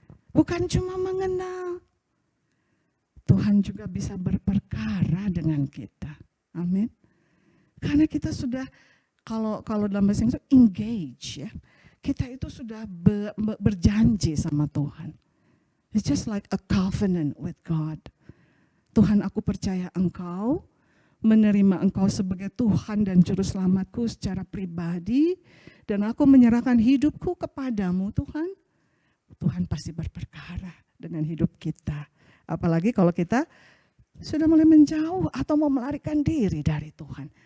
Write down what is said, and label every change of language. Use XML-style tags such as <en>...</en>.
<id>Bukan cuma mengenal, Tuhan juga bisa berperkara dengan kita. Amin. Karena kita sudah, kalau dalam bahasa Inggris, engage ya. Kita itu sudah berjanji sama Tuhan.</id> <en>It's just like a covenant with God.</en> <id>Tuhan, aku percaya Engkau, menerima Engkau sebagai Tuhan dan Juru Selamatku secara pribadi, dan aku menyerahkan hidupku kepadamu Tuhan. Tuhan pasti berperkara dengan hidup kita. Apalagi kalau kita sudah mulai menjauh atau mau melarikan diri dari Tuhan.</id>